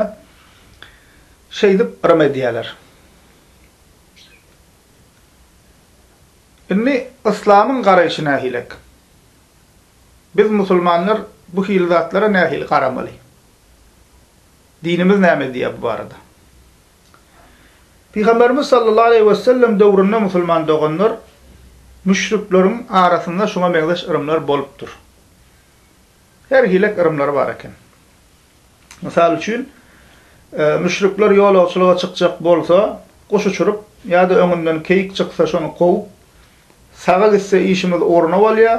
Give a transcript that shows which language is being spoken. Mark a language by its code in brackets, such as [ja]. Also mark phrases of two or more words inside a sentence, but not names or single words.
[tk] Şeýdip ırym edýärler. Inni İslamyň garaýşyna hilek. Biz musulmanlar bu hil zatlara nähil garamaly. Dinimiz näme diýär bu barada? Peygamberimiz [ar] صلى الله عليه وسلم [tk] döwründe musulman doganlar müşrikleriň arasynda şoňa meňdeş ırımlar bolupdyr. Her hilek ırımlar bar eken. Mysal üçin müşrikler ýolagçylyga çykjak bolsa, goş uçurup ýa-da öňünden keyik çyksa şonu gowy saga gitse işimiz oruna bolýar.